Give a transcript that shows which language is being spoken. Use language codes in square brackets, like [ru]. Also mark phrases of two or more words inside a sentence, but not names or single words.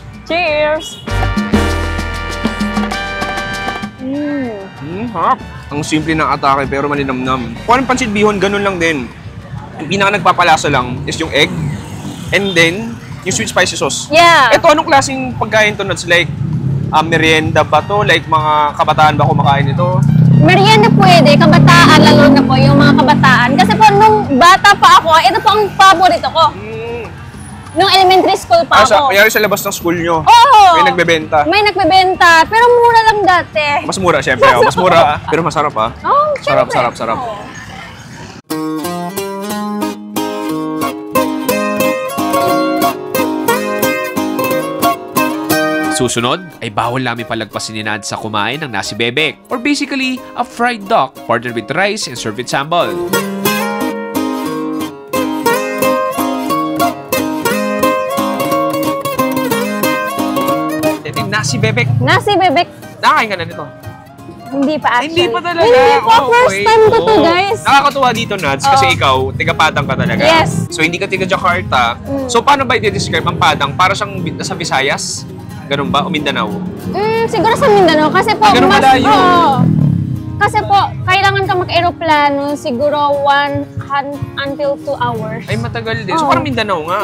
[en] Cheers! [tl] Harap. Ang simple ng atake pero malinamnam. Kung anong pansit bihon, ganun lang din. Yung pinaka nagpapalasa lang is yung [en] egg and then [tl] yung [en] sweet spicy sauce. [tl] Yeah. Ito, anong klaseng pagkain to? [en] Nuts? Like, [tl] merienda ba to? Like, mga kabataan ba kumakain ito? Merienda pwede, kabataan, lalo na po yung mga kabataan. Kasi po, nung bata pa ako, ito po ang paborito ko. Nung [en] elementary school [tl] pa ako. Kaya sa labas ng school nyo, Oo. may nagbebenta. May nagbebenta, pero mura lang dati. Mas mura, syempre. Mas mura, pero masarap ha. Oh, syempre. Sarap. Oo. Susunod ay bawal namin palagpasin ni Nad sa kumain ng nasi bebek, [en] or basically a fried duck partnered with rice and served with sambal. [tl] Nasi bebek. Nasi bebek. Nakakain ka na nito? Hindi pa actually. Hindi pa talaga. Hindi pa. [en] First time [tl] ko to, Oo. guys. Nakakatuwa dito, Nads, kasi ikaw, tiga-Padang ka talaga. Yes. So, hindi ka tiga-Jakarta. So, paano ba i-describe ang Padang? Para siyang sa Visayas? Ganun ba? O Mindanao? Siguro sa Mindanao. Kasi po, Ganun malayo. Kasi po, kailangan ka mag-aeroplano siguro 1 [en] until 2 hours. [tl] Ay, matagal din. So, parang Mindanao nga.